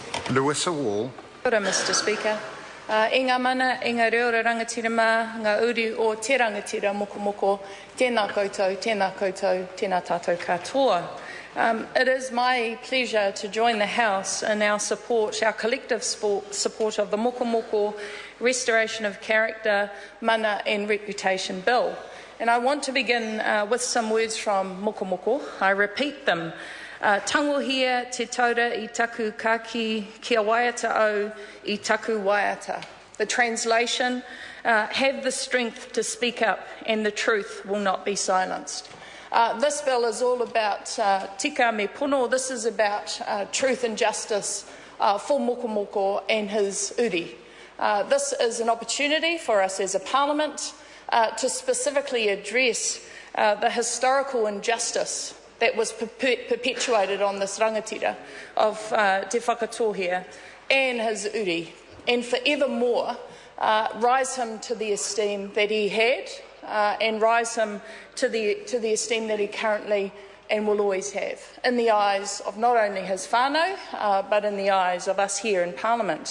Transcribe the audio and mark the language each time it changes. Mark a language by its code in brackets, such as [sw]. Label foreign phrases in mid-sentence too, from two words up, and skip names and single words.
[en] Lewisa Wall. [mi] Kia ora, [en] Mr Speaker. [mi] I ngā mana, i ngā reo rangatira mā, ngā uri o te rangatira Mokomoko, tēnā koutou, tēnā koutou, tēnā tātou katoa. [en] It is my pleasure to join the House in our support, our collective support of the Mokomoko Restoration of Character, Mana and Reputation Bill. And I want to begin with some words from Mokomoko. I repeat them. [mi] Tangohia te taura I taku kaki, kia waiata au I taku waiata. [en] The translation, have the strength to speak up and the truth will not be silenced. This bill is all about [mi] tika me pono. [en] This is about truth and justice for Mokomoko and his uri. This is an opportunity for us as a parliament to specifically address the historical injustice that was perpetuated on this rangatira of Te Whakatohea and his uri, and forevermore rise him to the esteem that he had and rise him to the esteem that he currently and will always have in the eyes of not only his whānau but in the eyes of us here in Parliament.